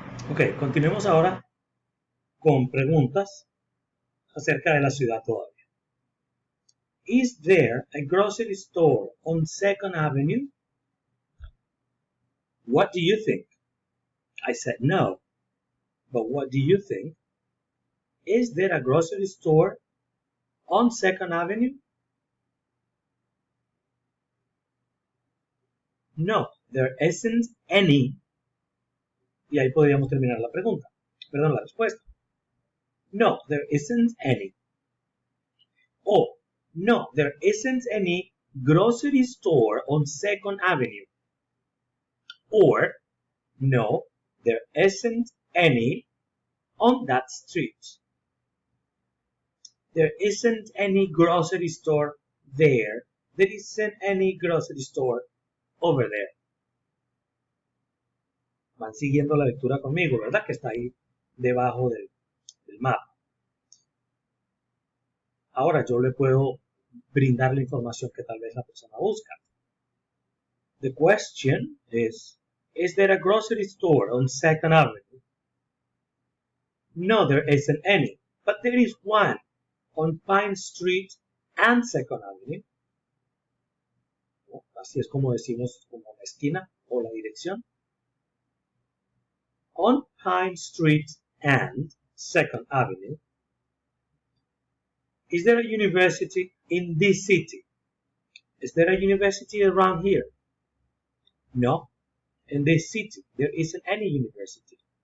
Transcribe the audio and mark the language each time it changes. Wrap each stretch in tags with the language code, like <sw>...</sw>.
<es>Ok, continuemos ahora con preguntas acerca de la ciudad todavía.</es> <en>Is there a grocery store on 2nd Avenue? What do you think? I said no. But what do you think? Is there a grocery store on 2nd Avenue? No, there isn't any.</en> <es>Y ahí podríamos terminar la pregunta.</es> <en>Perdón, la respuesta. No, there isn't any. Oh, no, there isn't any grocery store on 2nd Avenue. Or, no, there isn't any on that street. There isn't any grocery store there. There isn't any grocery store over there.</en> <es>Van siguiendo la lectura conmigo, ¿verdad? Que está ahí debajo del mapa. Ahora yo le puedo brindar la información que tal vez la persona busca.</es> <en>The question is there a grocery store on 2nd Avenue? No, there isn't any, but there is one on Pine Street and 2nd Avenue.</en> <es>Así es como decimos como la esquina o la dirección.</es> <en>On Pine Street and 2nd Avenue. Is there a university in this city? Is there a university around here? No, in this city there isn't any university.</en>